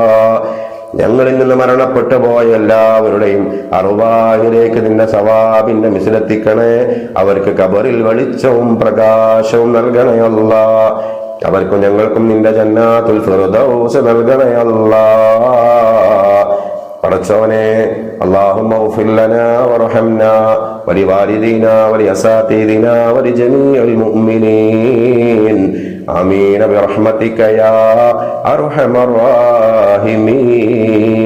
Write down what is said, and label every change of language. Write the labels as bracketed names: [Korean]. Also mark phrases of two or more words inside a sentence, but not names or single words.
[Malayalam] ഞങ്ങളിൽ നിന്ന് മരണപ്പെട്ടു പോയ എല്ലാവരുടെയും അർവാഹിലേക്ക് നിന്റെ സവാബിന്റെ മിസിലെത്തിക്കണേ. അവർക്ക് ഖബറിൽ വെളിച്ചവും പ്രകാശവും നൽകണേ അല്ലാ. അവർക്കും ഞങ്ങൾക്കും നിന്റെ ജന്നാത്തുൽ ഫിർദൗസ് നൽകണേ അല്ലാ. പടച്ചവനെ, [Arabic] اللهم اغفر لنا وارحمنا ولوالدينا ولأساتذتنا ولجميع المؤمنين آمين برحمتك يا أرحم الراحمين.